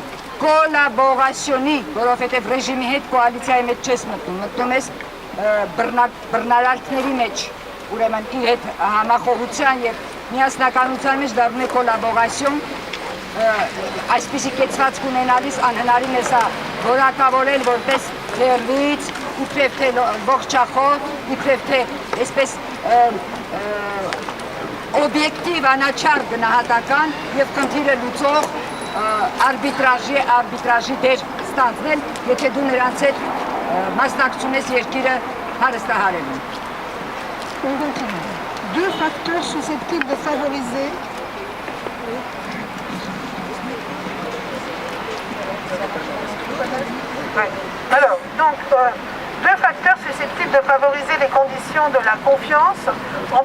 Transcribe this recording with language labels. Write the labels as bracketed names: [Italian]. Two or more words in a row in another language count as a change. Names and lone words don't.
[Armenian] կոլաբորացիոնի, որովհետև ռեժիմի հետ կոալիցիայի մեջ չես մտնում, մտնում ես բռնարարքների մեջ, ուրեմն իր հետ համախոհության եւ միասնականության մեջ դառնում է կոլաբորացիոն, այսպիսի կեցված կունենալիս անհնարին է սա որակավորել որպես լերվից, իբրև թե ողջախոհ, իբրև թե այսպես օբյեկտիվ անաչառ գնահատական եւ խնդիրը լուծող արբիտրաժի դեր ստանձնել, եթե դու նրանց հետ մասնակցում ես երկիրը հարստահարելու։ [French] Deux facteurs susceptibles de favoriser Alors, donc, deux facteurs susceptibles de favoriser les conditions de la confiance, en